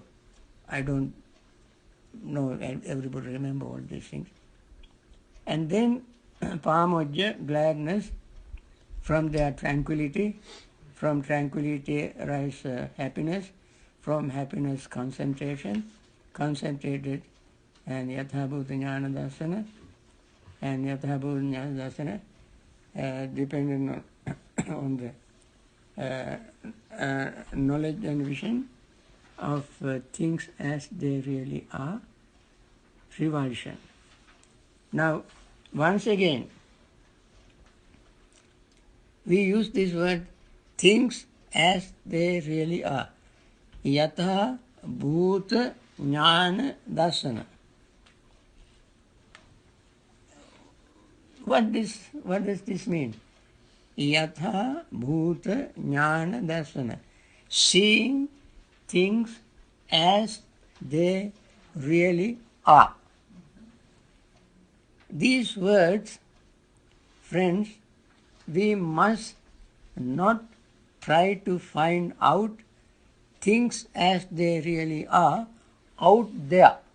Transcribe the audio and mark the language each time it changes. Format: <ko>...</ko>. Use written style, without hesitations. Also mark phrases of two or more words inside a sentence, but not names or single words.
<en>I don't know, everybody remember all these things. And then pamojja, gladness, from their tranquility, from tranquility arise happiness, from happiness concentration, concentrated and</en> <pi>yathabhuta jnana dasana,</pi> <en>and</en> <pi>yathabhuta jnana dasana</pi> <en>depending on the knowledge and vision of things as they really are, revulsion. Now, once again, we use this word things as they really are.</en> <pi>Yatha bhuta jnana dasana.</pi> <en>What does this mean?</en> <pi>Yatha bhuta jnana dasana.</pi> <en>Seeing things as they really are. These words, friends, we must not try to find out things as they really are out there.</en>